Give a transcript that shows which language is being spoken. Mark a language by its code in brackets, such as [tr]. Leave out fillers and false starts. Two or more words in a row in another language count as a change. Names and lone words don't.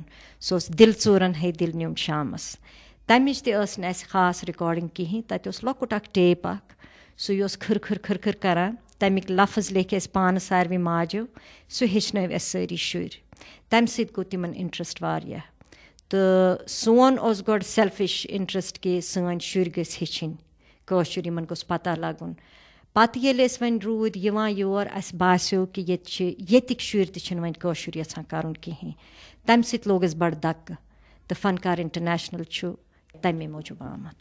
[ks] سُہ اوس دِل ژوٗرن ہے دِل نیوٗم شامس. تَمِچ تہِ ٲس نہٕ اَسہِ خاص رِکاڈِنٛگ کِہیٖنۍ. تَتہِ اوس لۄکُٹ اکھ ٹیپ اکھ, سُے اوس کھٕر کھٕر کھٕر کھٕر کران. تَمِکۍ لفظ لیکھۍ اَسہِ پانہٕ ساروی ماجو, سُہ ہیٚچھنٲوۍ اَسہِ سٲری شُرۍ. تَمہِ سۭتۍ گوٚو تِمن اِنٹرسٹ واریاہ. تہٕ سون اوس گۄڈٕ [en] selfish interest [ks] کہِ سٲنۍ شُرۍ گٔژھۍ ہیٚچھِنۍ کٲشُر, یِمن گوٚژھ پتہ لگُن. پتہٕ ییٚلہِ أسۍ وۄنۍ روٗدۍ یِوان یور اَسہِ باسیو کہِ ییٚتِکۍ شُرۍ تہِ چھِنہٕ وۄنۍ کٲشُر یژھان کَرُن کِہیٖنۍ. تَمہِ سۭتۍ لوگ اَسہِ بَڑٕ دَکہٕ. تہٕ فنکار اِنٹرنیشنل چھُ تَمے موٗجوٗب آمُت.